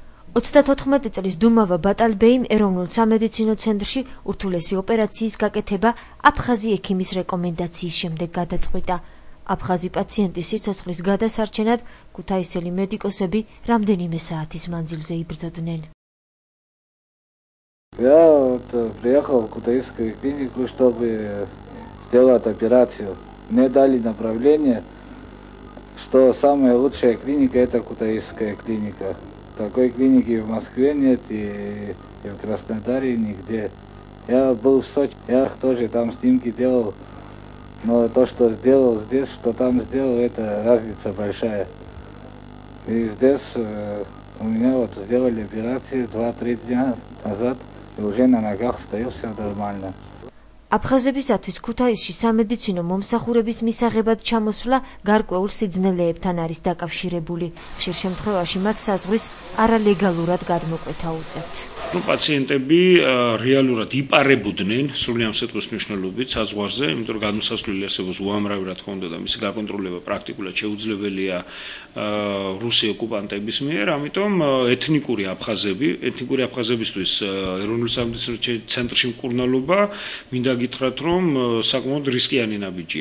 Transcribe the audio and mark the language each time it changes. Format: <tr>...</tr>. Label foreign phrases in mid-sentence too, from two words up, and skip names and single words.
<ka>34 წლის დუმავა ბატალბეიმ ეროვნულ სამედიცინო ცენტრში ურთულესი ოპერაციის გაკეთება აფხაზი ექიმის რეკომენდაციის შემდეგ გადაწყვიტა. აფხაზი пациентის სიცოცხლის გადასარჩენად ქუთაისელი медикოსები რამდენიმე საათის მანძილზე იბრძოდნენ.</ka> <ru>Я приехал в Кутаисскую клинику, чтобы сделать операцию. Мне дали направление, что самая лучшая клиника – это Кутаисская клиника. Такой клиники в Москве нет и в Краснодаре нигде. Я был в Сочи, я тоже там снимки делал, но то, что сделал здесь, что там сделал, это разница большая. И здесь у меня вот сделали операцию 2-3 дня назад, и уже на ногах стою, все нормально.</ru> <ka>აფხაზებისათვის ქუთაისში სამედიცინო მომსახურების მისაღებად ჩამოსვლა გარკვეულ სიძნელეებთან არის დაკავშირებული. ხშირ შემთხვევაში მათ საზღვრის არალეგალურად გადმოკვეთა უწევთ. პაციენტები რეალურად იპარებოდნენ სრული ამ სიტყვის მნიშვნელობით საზღვარზე, იმიტომ რომ გადმოსასვლელი არსებობს უამრავი რა თქმა უნდა და მისი გაკონტროლება პრაქტიკულად შეუძლებელია რუსი ოკუპანტების მიერ, ამიტომ ეთნიკური აფხაზებისთვის ეროვნულ სამედიცინო ცენტრში მკურნალობა მინდა გითხრათ, რომ საკმაოდ რისკიანი ნაბიჯია.</ka>